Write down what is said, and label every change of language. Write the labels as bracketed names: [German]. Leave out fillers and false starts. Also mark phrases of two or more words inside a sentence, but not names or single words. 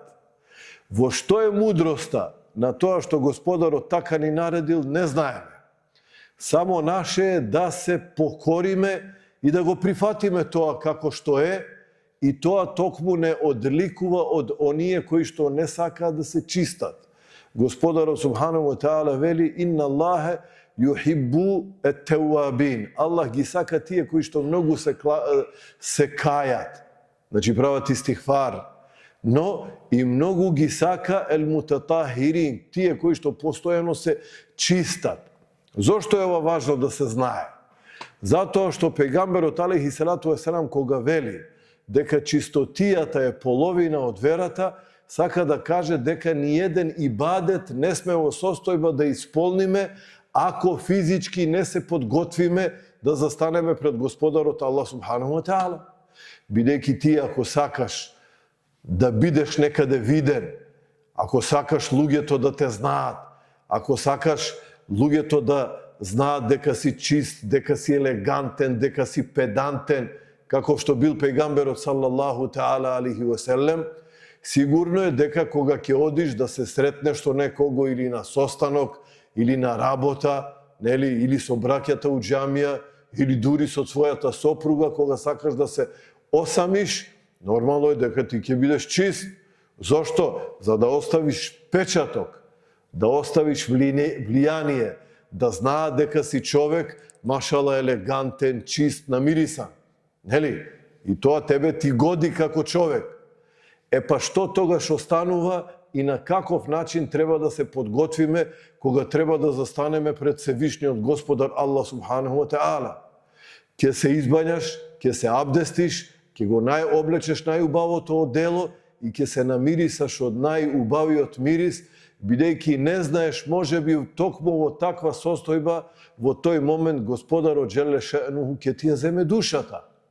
[Macedonian] Во што е мудроста на тоа што Господарот така ни наредил, не знаеме. Само наше е да се покориме и да го прифатиме тоа како што е, и тоа токму не одликува од оние кои што не сакаат да се чистат. Господарот [Arabic] سبحانه وتعالى [Macedonian] вели: [Arabic] "إن الله يحب التوابين. [Macedonian] Аллах ги сака тие кои што многу се кајат. Значи прават истихфар. Но и многу ги сака ел-мутатахирин, тие кои што постојано се чистат. Зошто е ова важно да се знае? Затоа што пегамберот [Arabic] عليه الصلاة والسلام [Macedonian] кога вели дека чистотијата е половина од верата, сака да каже дека ниеден ибадет не сме во состојба да исполниме ако физички не се подготвиме да застанеме пред Господарот [Arabic] الله سبحانه وتعالى. [Macedonian] Бидејќи ти ако сакаш да бидеш некаде виден, ако сакаш луѓето да те знаат, ако сакаш луѓето да знаат дека си чист, дека си елегантен, дека си педантен, како што бил пегамберот [Arabic] صلى الله تعالى عليه وسلم, [Macedonian] сигурно е дека кога ќе одиш да се сретнеш со некого или на состанок, или на работа, нели, или со браќата у џамија, или дури со својата сопруга, кога сакаш да се осамиш, нормално е дека ти ќе бидеш чист. Зошто? За да оставиш печаток, да оставиш влијание, да знаат дека си човек, машала, елегантен, чист, намирисан. Нели? И тоа тебе ти годи како човек. Е па што тогаш останува и на каков начин треба да се подготвиме кога треба да застанеме пред Севишниот Господар [Arabic] الله سبحانه وتعالى? [Macedonian] Ке се избањаш, ке се абдестиш, ке го облечеш најубавото одело и ке се намирисаш од најубавиот мирис, бидејќи не знаеш, може би токму во таква состојба, во тој момент Господарот [Arabic] جل شأنه [Macedonian] ке ти ја земе душата.